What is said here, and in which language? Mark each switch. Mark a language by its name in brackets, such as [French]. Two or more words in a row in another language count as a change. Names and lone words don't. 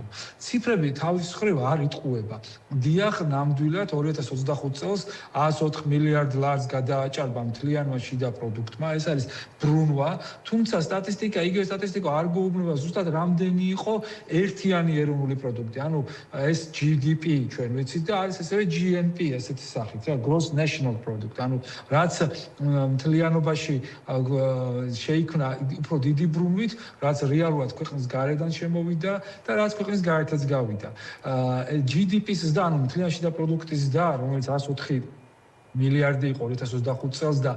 [Georgian] ციფრები თავის მხრივ არ იტყუება. დიახ, ნამდვილად 2025 წელს 104 მილიარდ ლარს გადააჭარბა მთლიანმა შიდა პროდუქტმა. ეს არის ბრუნვა, თუმცა სტატისტიკა, იგივე სტატისტიკა არ გვეუბნება ზუსტად რამდენი იყო ერთიანი ეროვნული პროდუქტი. ანუ ეს GDP ჩვენ ვიცით და არის ასევე GNP ესეთი სახით, რა, [English] gross national product. [Georgian] ანუ რაც მთლიანობაში შეიქმნა უფრო დიდი ბრუნვით, რაც რეალურად ქვეყნის გარედან შემოვიდა და რაც ქვეყნის გარეთაც გავიდა. GDP-ს და ანუ მთლიანი შიდა პროდუქტის და რომელიც 104 მილიარდი იყო 2025 წელს და